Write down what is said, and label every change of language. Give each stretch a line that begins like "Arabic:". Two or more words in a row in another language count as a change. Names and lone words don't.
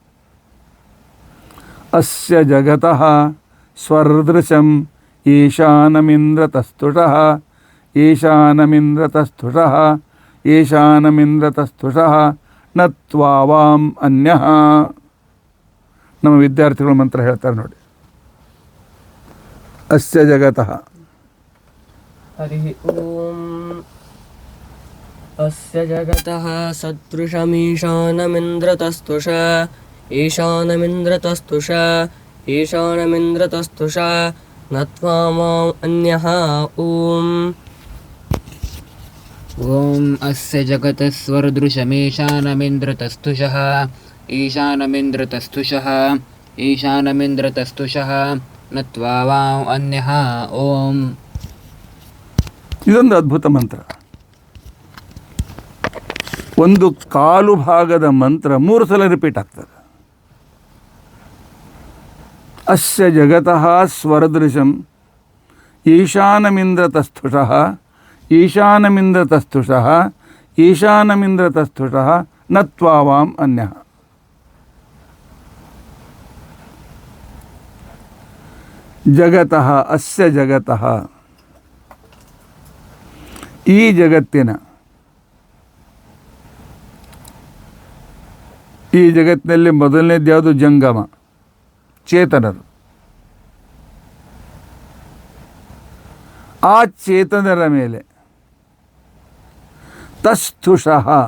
Sanskrit: ಅಸ್ಯ ಜಗತಃ ಸ್ವರ್ದೃಶಂ ಈಶಾನಮಿಂದ್ರತಸ್ತುಷಃ ಈಶಾನಮಿಂದ್ರತಸ್ತುಷಃ ಈಶಾನಮಿಂದ್ರತಸ್ತುಷಃ ನ ತ್ವಾವಾಂ ಅನ್ಯಃ.
Kannada: ನಮ್ಮ ವಿದ್ಯಾರ್ಥಿಗಳು ಮಂತ್ರ ಹೇಳ್ತಾರೆ ನೋಡಿ.
Sanskrit: ಅಸ್ಯ ಜಗತಃ ಹರಿ ಓಂ. ಅಸ್ಯ ಜಗತಃ ಸದೃಶಮೀಶಾನಮಿಂದ್ರತಸ್ತುಷ ಈಶಾನಮಿಂದ್ರತಸ್ತುಷ ಈಶಾನಮಿಂದ್ರತಸ್ತುಷ ನ ತ್ವಾಮಾಂ ಅನ್ಯಃ. ಓಂ. ಓಂ ಅಸ್ಯ ಜಗತಃ ಸ್ವರ್ದೃಶಮೀಶಾನಮಿಂದ್ರತಸ್ತುಷಃ ಈಶಾನಮಿಂದ್ರತಸ್ತುಷಃ ಈಶಾನಮಿಂದ್ರತಸ್ತುಷಃ ನ ತ್ವಾವಾಂ ಅನ್ಯಃ. ಓಂ.
Kannada: ಇದೊಂದು ಅದ್ಭುತ ಮಂತ್ರ. ಒಂದು ಕಾಲು ಭಾಗದ ಮಂತ್ರ 3 ಸಲ ರಿಪೀಟ್ ಆಗ್ತದೆ.
Sanskrit: ಅಸ್ಯ ಜಗತಃ ಸ್ವರದೃಶಂ ಈಶಾನಮಿಂದ್ರತಸ್ತುಷಃ ಈಶಾನಮಿಂದ್ರತಸ್ತುಷಃ ಈಶಾನಮಿಂದ್ರತಸ್ತುಷಃ ನ ತ್ವಾವಾಂ ಅನ್ಯಃ. ಜಗತಃ ಅಸ್ಯ ಜಗತಃ,
Kannada: ಈ ಜಗತ್ತಿನ, ಈ ಜಗತ್ತಿನಲ್ಲಿ ಮೊದಲನೇದು ಯಾವುದು? ಜಂಗಮ, ಚೇತನರು. ಆ ಚೇತನರ ಮೇಲೆ ತಸ್ತುಷಃ,